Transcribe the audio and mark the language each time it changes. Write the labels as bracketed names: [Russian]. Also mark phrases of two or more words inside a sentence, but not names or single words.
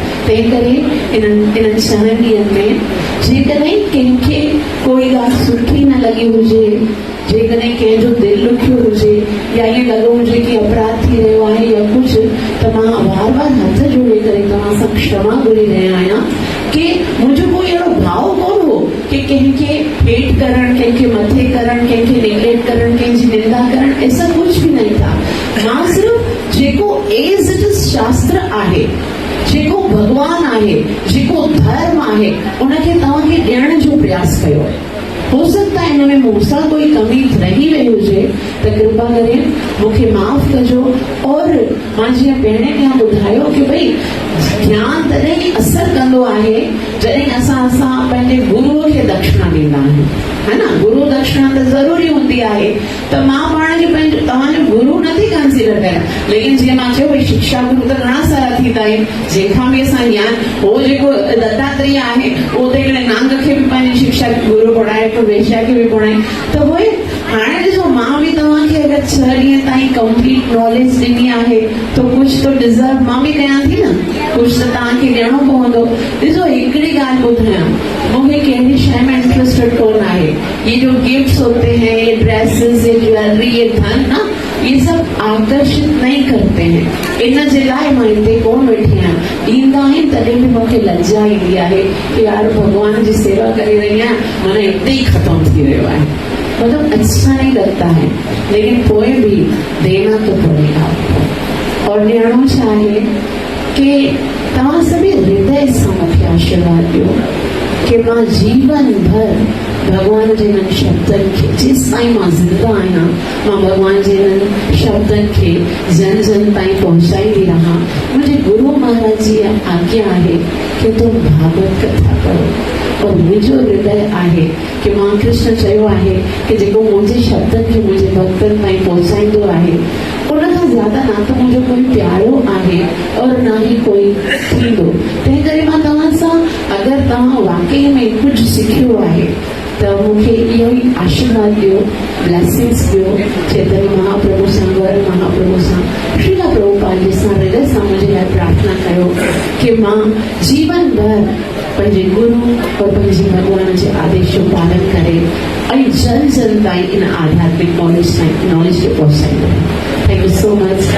[Sindhi] तंहिं करे इन्हनि 6 ॾींहंनि में जेकॾहिं कंहिंखे कोई ॻाल्हि सुठी न लॻी हुजे, जेकॾहिं कंहिंजो दिलि ॾुखियो हुजे या ईअं लॻो हुजे कि अपराध थी रहियो आहे या कुझु, त मां बार बार हथ जोड़े करे तव्हां सां क्षमा घुरी रहिया आहियां कि मुंहिंजो कोई अहिड़ो भाव कोन हो कि कंहिंखे हेठ करणु, कंहिंखे मथे करणु, कंहिंखे नेगलेक्ट करणु, कंहिंजी निंदा करणु, [Hindi] ऐसा कुछ भी नहीं था। [Sindhi] मां सिर्फ़ जेको [English] as it is [Sindhi] शास्त्र आहे, जेको भगवान आहे, जेको धर्म आहे, उनखे तव्हांखे ॾियण जो प्रयास कयो आहे। [Hindi] हो सकता है [Sindhi] इनमें मूंसां कोई कमी रही वही हुजे त कृपा करे मूंखे माफ़ कजो। और मां जीअं पहिरें ॾींहुं ॿुधायो कि भई ज्ञान तॾहिं ई असर कंदो आहे जॾहिं असां पंहिंजे गुरुअ खे दक्षिणा ॾींदा आहियूं, [Hindi] है न। [Sindhi] गुरु दक्षिणा त ज़रूरी हूंदी आहे। त मां पाण खे पंहिंजो तव्हांजो गुरु नथी कंसीडर कयां, लेकिन जीअं मां चयो भई शिक्षा गुरु त घणा सारा थींदा आहिनि, जंहिंखां बि असां ज्ञान, हो जेको दत्तात्रेय आहे उहो त हिकिड़े नांग खे बि पंहिंजी शिक्षा गुरु पढ़ाए, वेश्या खे बि पढ़ाए। त उहे हाणे ॾिसो, मां बि तव्हांखे अगरि 6 ॾींहं ताईं [English] complete knowledge [Sindhi] ॾिनी आहे त कुझु त डिज़र्व मां बि कयां थी न, कुझु त तव्हांखे ॾियणो पवंदो। ॾिसो, हिकिड़ी ॻाल्हि ॿुधायां, मूंखे कहिड़ी शइ में इंट्रस्टेड कोन आहे। [Hindi] ये जो गिफ्ट्स होते हैं, ये ड्रेसेस, ये ज्वेलरी, ये धन ना, ये सब आकर्षित नहीं करते हैं। [Sindhi] इन जे लाइ मां हिते कोन वेठी आहियां। ॾींदा आहिनि तॾहिं बि मूंखे लज्जा ईंदी आहे कि यार भगवान जी सेवा करे रही आहियां, माना हिते ई ख़तम थी रहियो आहे। [Hindi] मतलब अच्छा नहीं लगता है, लेकिन कोई भी देना तो पड़ेगा। [Sindhi] और ॾियणो चाहे कि तव्हां सभी हृदय सां मूंखे आशीर्वाद ॾियो कि मां जीवन भर भगवान जे हिननि शब्दनि खे, जेसि ताईं मां ज़िंदा आहियां, मां भगवान जे हिननि शब्दनि खे जन जन ताईं पहुचाईंदी रहां। मुंहिंजे गुरु महाराज जी आज्ञा आहे कि [Hindi] तुम भागवत कथा करो। [Sindhi] और मुंहिंजो हृदय आहे कि मां कृष्ण चयो आहे कि जेको मुंहिंजे शब्दनि खे मुंहिंजे भक्तनि ताईं पहुचाईंदो आहे उन खां ज़्यादा ना त मुंहिंजो कोई प्यारो आहे और ना ही कोई थींदो। तंहिं करे मां तव्हां सां अगरि तव्हां वाकई में कुझु सिखियो आहे त मूंखे इहो ई आशीर्वाद ॾियो, ब्लेसिंग्स ॾियो। चैतन्य महाप्रभु सां, गौर महाप्रभु सां, श्रीला प्रभुपाद जी सां हृदय सां मुंहिंजे लाइ प्रार्थना कयो कि मां जीवन भर पंहिंजे गुरु और पंहिंजे भगवान जे आदेश जो पालन करे ऐं जन जन ताईं इन आध्यात्मिक नॉलेज खे पहुचाईंदो। [English] Thank you so much.